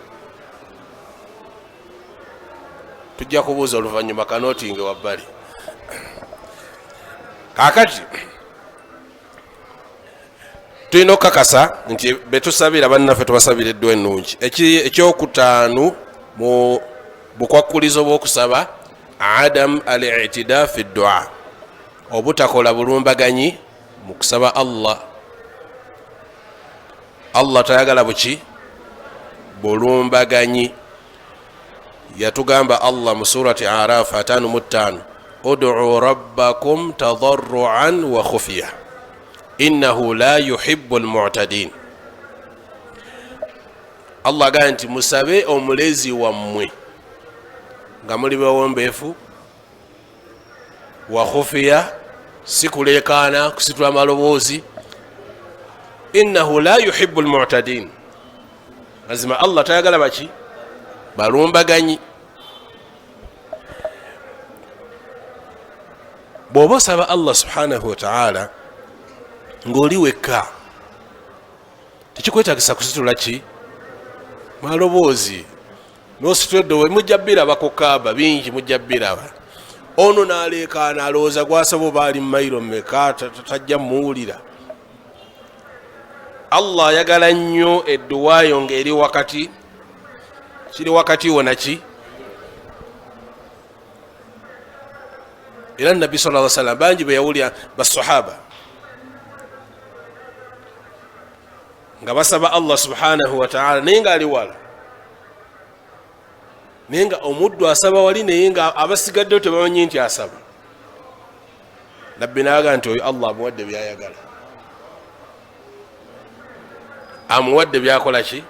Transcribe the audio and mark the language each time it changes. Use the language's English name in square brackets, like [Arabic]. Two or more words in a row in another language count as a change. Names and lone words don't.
[Ganda] Tujja kubuuza oluvannyuma kanootinge wabbali. Kaakati tulina okukakasa nti betusabira bannaffe tubasabira edduwa ennungi. Ekyokutaanu mu bukwakkulizo bw'okusaba, [Arabic] عدم الاعتداء في الدعاء, [Ganda] obutakola bulumbaganyi mu kusaba Allah. Allah tayagala buki? Bulumbaganyi. Yatugamba Allah mu surati Araf 55, [Arabic] ادعوا ربكم تضرعا وخفية إنه لا يحب المعتدين. [Ganda] Allah agamba nti musabe omulezi wammwe nga muli bawombeefu [Arabic] وخفية [Ganda] sikulekana kusitula amaloboozi. [Arabic] إنه لا يحب المعتدين, [Ganda] mazima Allah tayagala baki balumbaganyi. bw'oba osaba Allah [Arabic] سبحانه وتعالى [Ganda] ng'oli wekka tekikwetagisa kusitula ki maloboozi. nositudde we mujja biraba ku Kaaba bingi, mujja biraba ono naleekaana alowooza gwasaba oba ali mumayiro mmeka tajja muwulira. Allah ayagala nnyo edduwaayo ng'eri wakati, kiri wakati wonaki. era nabbi [Arabic] صلى الله عليه وسلم [Ganda] bangi beyawulira basahaba nga basaba Allah [Arabic] سبحانه وتعالى [Ganda] naye nga ali wala, naye nga omuddu asaba wali, naye nga abasigaddeyo tebamanyi nti asaba. nabbi naga nti oyo Allah amuwadde byayagala, amuwadde byakola ki.